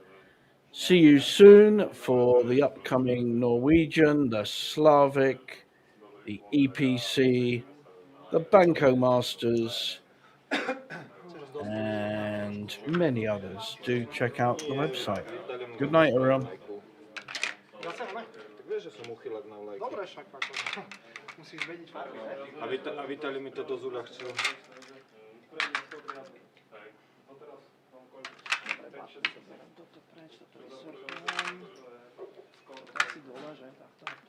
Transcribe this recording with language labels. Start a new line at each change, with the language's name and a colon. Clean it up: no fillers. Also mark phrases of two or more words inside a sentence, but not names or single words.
English: See you soon for the upcoming Norwegian, the Slavic, the EPC, the Banco Masters, and many others. Do check out the website. Good night, everyone.
Slovak: Tak vieš, že som uchylak na vlajky. Dobre, však ako. Musíš vedieť farby, ne? A Vitali mi to dosť uľahčil. Toto preč, toto vysurfujem. Toto asi dole, že? Takto.